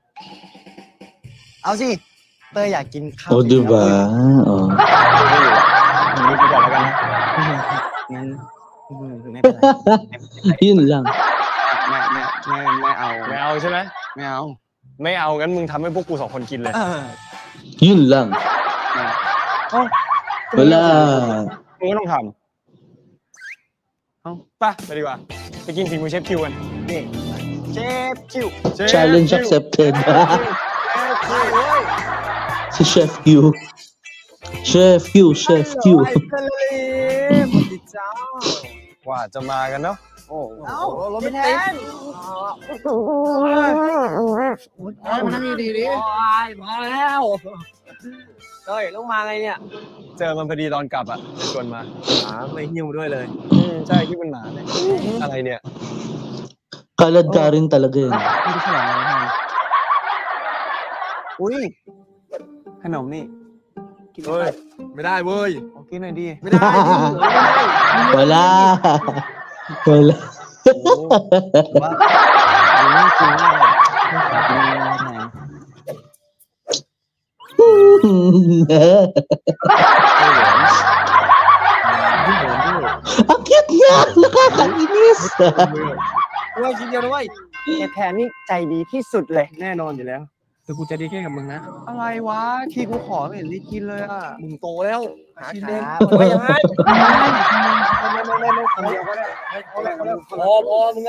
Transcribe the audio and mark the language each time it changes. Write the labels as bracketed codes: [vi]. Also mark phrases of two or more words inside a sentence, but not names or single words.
[th] เอาสิ เต้ยอยากกินข้าว [tl] Oh, di ba? Oh. [th] มึงไปก่อนแล้วกันนะ งั้นไม่เป็นไร [tl] Yun lang. [th] ไม่เอา ไม่เอาใช่ไหม ไม่เอา ไม่เอางั้นมึงทำให้พวกกูสองคนกินเลย [tl] Yun lang. Wala. [th] มึงก็ต้องทำเอาไปดีกว่า ไปกินฝีมือเชฟคิวกัน นี่เชฟคิว [en] Challenge accepted. Si Chef Q. Chef Q. [th] ไอ้ทะเลหมดดิจ้าก ว่าจะมากันเนาะ โอ้เอ้ารถไม่แทน มานั่งดีๆดิมาแล้วเฮ้ยต้องมาไงเนี่ย เจอมันพอดีตอนกลับอ่ะชวนมา ไม่หิ้วด้วยเลย ใช่ที่เป็นหมาเนี่ยอะไรเนี่ย [tl] Kalad ka rin talaga yun. [th] ไม่ได้ฉลองอะไรแทนอุ้ยขนมนี่กิน เฮ้ย ไม่ได้เว้ย เอากินหน่อยดิ ไม่ได้ [tl] Wala. Wala. [th] ว่าไม่กินมากเลยไม่ขอกินเลยแทน [tl] Ang cute niya! Nakakainis! [th] ด้วยชิ้นเดียวด้วย ไอ้แทนนี่ใจดีที่สุดเลย แน่นอนอยู่แล้ว แต่กูจะดีแค่กับมึงนะ อะไรวะที่กูขอไม่เห็นรีกินเลยอ่ะ มึงโตแล้วหากินเอง ไม่ ไม่ ยั ยัง ง ไง ไงพอมึงอะ